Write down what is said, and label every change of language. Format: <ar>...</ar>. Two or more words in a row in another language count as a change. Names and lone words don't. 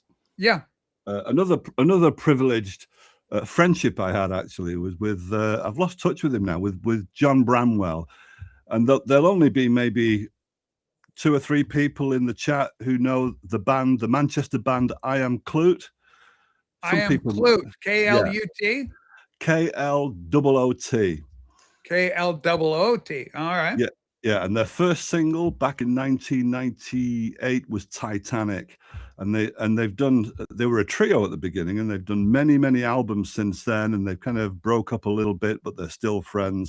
<en>Yeah. Another privileged friendship I had actually was with I've lost touch with him now with John Bramwell, and there'll only be maybe 2 or 3 people in the chat who know the Manchester band I Am Klute. Klute, K-L-U-T? K-L-O-O-T. K-L-O-O-T. All right. Yeah. Yeah, and their first single back in 1998 was Titanic, and they were a trio at the beginning, and they've done many albums since then, and they've kind of broke up a little bit, but they're still friends.</en>